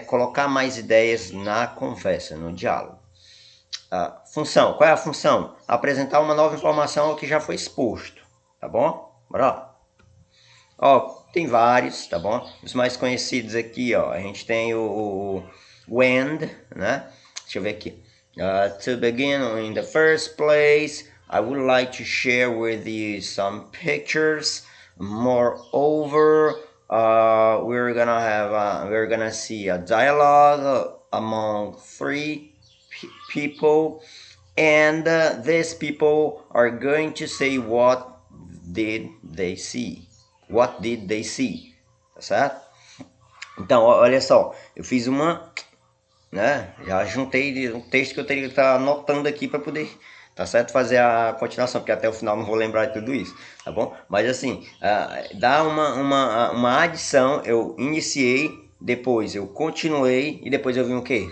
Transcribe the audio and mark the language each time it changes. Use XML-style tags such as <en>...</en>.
<pt>Colocar mais ideias na conversa, no diálogo. Função. Qual é a função? Apresentar uma nova informação ao que já foi exposto, tá bom? Bora lá. Ó, tem vários, tá bom? Os mais conhecidos aqui, ó, a gente tem o and, né? Deixa eu ver aqui.</pt> <en>To begin, in the first place, I would like to share with you some pictures. Moreover, we're gonna see a dialogue among three people, and these people are going to say what did they see. What did they see?</en> <pt>Tá certo? Então, olha só, eu fiz uma, né? Já juntei um texto que eu teria que estar anotando aqui para poder, tá certo? Fazer a continuação, porque até o final não vou lembrar de tudo isso, tá bom? Mas assim, dá uma adição, eu iniciei, depois eu continuei e depois eu vim o quê?</pt>